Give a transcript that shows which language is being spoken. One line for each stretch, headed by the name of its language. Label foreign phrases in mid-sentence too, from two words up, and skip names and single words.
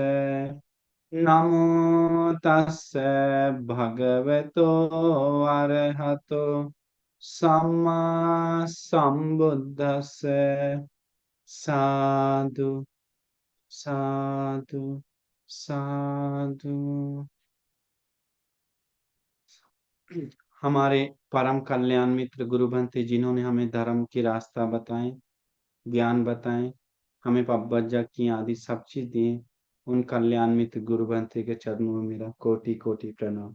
Pali: नमो तस्से भगवतो अरहतो सम्मा सम्बुद्धस्से। साधु साधु साधु।
Hindi: हमारे परम कल्याण मित्र गुरु भंते जिन्होंने हमें धर्म की रास्ता बताए, ज्ञान बताए, हमें पब्बज्जा की आदि सब चीज दिए, उन कल्याण मित्र गुरु भंते के चरणों में मेरा कोटि कोटि प्रणाम।